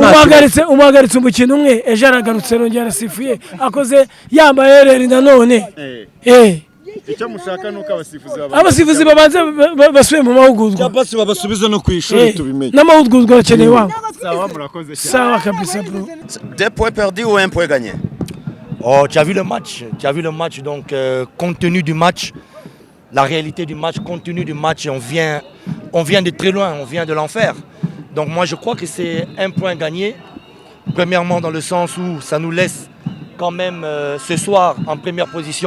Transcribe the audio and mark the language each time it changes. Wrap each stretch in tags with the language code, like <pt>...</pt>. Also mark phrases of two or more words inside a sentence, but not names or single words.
<rw>umuhagaritse umukino umwe ejo aragarutse arongera arasifuye akoze yambaye reri nanone icyo mushaka nuko abasifuzi babanze basubiye mu mahugurwa cyangwa se babasubize no ku ishuri tubimenye n'amahugurwa arakeneye wabo sawa kabisa bro</rw> <fr>2 points perdus ou 1 point gagné? Oh, tu as vu le match, donc compte tenu du match, la réalité du match, compte tenu du match, on vient de très loin, on vient de l'enfer. Donc moi je crois que c'est 1 point gagné, premièrement dans le sens où ça nous laisse quand même ce soir en première position.</fr>